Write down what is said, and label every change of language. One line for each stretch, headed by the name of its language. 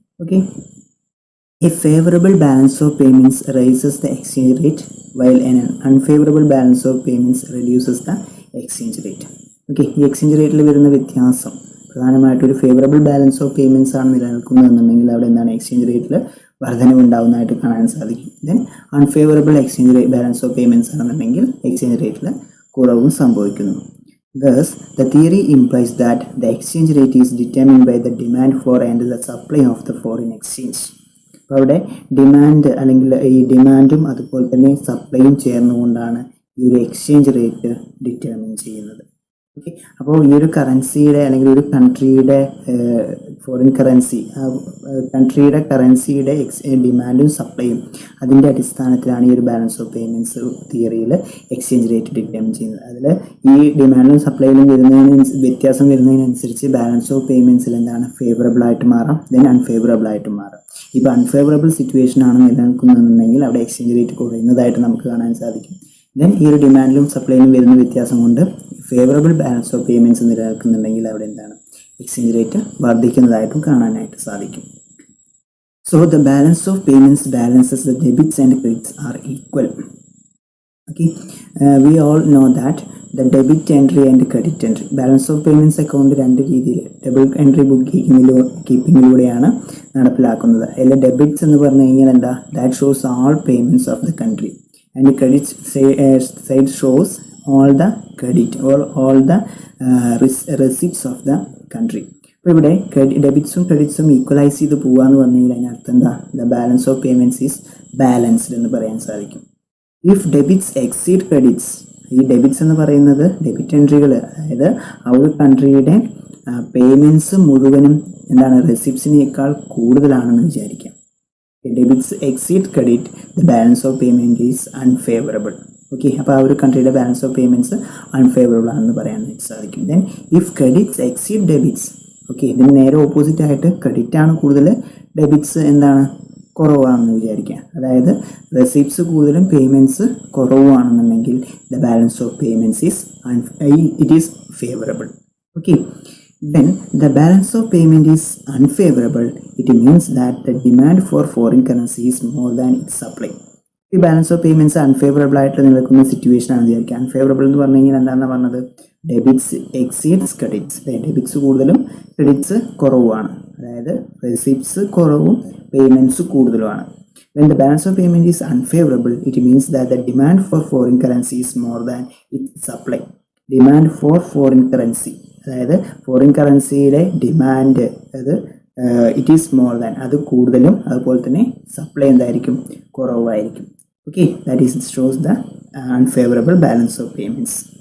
English: Okay, a favourable balance of payments raises the exchange rate while an unfavourable balance of payments reduces the exchange rate.
Malayalam: Okay, ഈ exchange റേറ്റിൽ വരുന്ന വ്യത്യാസം പ്രധാനമായിട്ടൊരു favourable balance of payments ആണ് നിലനിൽക്കുന്നതെന്നുണ്ടെങ്കിൽ അവിടെ എന്താണ് exchange റേറ്റിൽ വർധനവുണ്ടാവുന്നതായിട്ട് കാണാൻ സാധിക്കും. Then unfavourable exchange rate balance of payments ആണെന്നുണ്ടെങ്കിൽ എക്സ്ചേഞ്ച് റേറ്റിൽ കുറവും സംഭവിക്കുന്നു.
English: Thus, the theory implies that the exchange rate is determined by the demand for and the supply of the foreign exchange.
Malayalam: അപ്പോൾ അവിടെ ഡിമാൻഡ് അല്ലെങ്കിൽ ഈ ഡിമാൻഡും അതുപോലെ തന്നെ സപ്ലൈയും ചേർന്നുകൊണ്ടാണ് ഈ ഒരു എക്സ്ചേഞ്ച് റേറ്റ് ഡിറ്റർമിൻ ചെയ്യുന്നത്. ഓക്കെ, അപ്പോൾ ഈ ഒരു കറൻസിയുടെ അല്ലെങ്കിൽ ഒരു കൺട്രിയുടെ ഫോറിൻ കറൻസി കൺട്രിയുടെ കറൻസിയുടെ ഡിമാൻഡും സപ്ലൈയും അതിൻ്റെ അടിസ്ഥാനത്തിലാണ് ഈ ഒരു ബാലൻസ് ഓഫ് പേയ്മെൻറ്റ്സ് തിയറിയിൽ എക്സ്ചേഞ്ച് റേറ്റ് ഡിറ്റർമിൻ ചെയ്യുന്നത്. അതിൽ ഈ ഡിമാൻഡും സപ്ലൈയിലും വ്യത്യാസം വരുന്നതിനനുസരിച്ച് ബാലൻസ് ഓഫ് പേയ്മെൻറ്റ്സിൽ എന്താണ് ഫേവറബിൾ ആയിട്ട് മാറാം, ദെൻ അൺഫേവറബിൾ ആയിട്ട് മാറാം. ഇപ്പോൾ അൺഫേവറബിൾ സിറ്റുവേഷൻ ആണ് നിലനിൽക്കുന്നതെന്നുണ്ടെങ്കിൽ അവിടെ എക്സ്ചേഞ്ച് റേറ്റ് കുറയുന്നതായിട്ട് നമുക്ക് കാണാൻ സാധിക്കും. ദെൻ ഈ ഒരു ഡിമാൻഡിലും സപ്ലൈയിലും വരുന്ന വ്യത്യാസം കൊണ്ട് ഫേവറബിൾ ബാലൻസ് ഓഫ് പേയ്മെൻറ്റ്സ് നിലനിൽക്കുന്നുണ്ടെങ്കിൽ അവിടെ എന്താണ് എക്സ്ചേഞ്ച് റേറ്റ് വർദ്ധിക്കുന്നതായിട്ടും കാണാനായിട്ട് സാധിക്കും.
English: So the balance of payments balances the debits and credits are equal. Okay, we all know that the debit entry and credit entry balance of payments account
Malayalam: രണ്ട് രീതിയിൽ debit entry book കീപ്പിങ്ങിലൂടെയാണ് നടപ്പിലാക്കുന്നത്. അതിൽ debits എന്ന് പറഞ്ഞു കഴിഞ്ഞാൽ എന്താ,
English: That shows all payments of the country and credit side shows all the credit or all the receipts of the country.
Malayalam: അപ്പോൾ ഇവിടെ ഡെബിറ്റ്സും ക്രെഡിറ്റ്സും ഈക്വലൈസ് ചെയ്ത് പോകാന്ന് പറഞ്ഞു കഴിഞ്ഞാൽ അതിനർത്ഥം എന്താ,
English: the balance of payments is balanced
Malayalam: എന്ന് പറയാൻ സാധിക്കും.
English: if debits exceed credits,
Malayalam: ഈ ഡെബിറ്റ്സ് എന്ന് പറയുന്നത് ഡെബിറ്റ് എൻട്രികൾ, അതായത് ആ ഒരു കൺട്രിയുടെ പേയ്മെൻറ്റ്സ് മുഴുവനും എന്താണ് റെസിപ്റ്റ്സിനേക്കാൾ കൂടുതലാണെന്ന് വിചാരിക്കാം.
English: Debits exceed credit, the balance of payment is unfavorable.
Malayalam: Okay, അപ്പോൾ ആ ഒരു കൺട്രിയുടെ ബാലൻസ് ഓഫ് പേയ്മെൻറ്റ്സ് അൺഫേവറബിൾ ആണെന്ന് പറയാനായിട്ട് സാധിക്കും.
English: then if credits exceed debits,
Malayalam: okay, ഇതിന് നേരെ ഓപ്പോസിറ്റ് ആയിട്ട് ക്രെഡിറ്റ് ആണ് കൂടുതൽ, ഡെബിറ്റ്സ് എന്താണ് കുറവാണെന്ന് വിചാരിക്കുക. അതായത് റെസിപ്റ്റ്സ് കൂടുതലും payments കുറവാണെന്നുണ്ടെങ്കിൽ
English: The balance of payments is it is favourable. Okay, when the balance of payment is unfavorable, it means that the demand for foreign currency is more than its supply.
Malayalam: ഈ balance of payments unfavourable ആയിട്ട് നിൽക്കുന്ന situation ആണ് വിചാരിക്കുക. Unfavourable എന്ന് പറഞ്ഞു കഴിഞ്ഞാൽ എന്താണെന്ന് പറഞ്ഞത്, ഡെബിറ്റ്സ് എക്സീഡ്സ് ക്രെഡിറ്റ്സ്, ഡെബിറ്റ്സ് കൂടുതലും ക്രെഡിറ്റ്സ് കുറവുമാണ്, അതായത് റെസിപ്റ്റ്സ് കുറവും payments കൂടുതലുമാണ്.
English: When the balance of payment is unfavorable, it means that the demand for foreign currency is more than its supply. Demand for foreign currency,
Malayalam: അതായത് foreign കറൻസിയുടെ demand അത്
English: it is more than,
Malayalam: അത് കൂടുതലും അതുപോലെ തന്നെ supply എന്തായിരിക്കും കുറവായിരിക്കും.
English: Okay, that is shows the unfavourable balance of payments.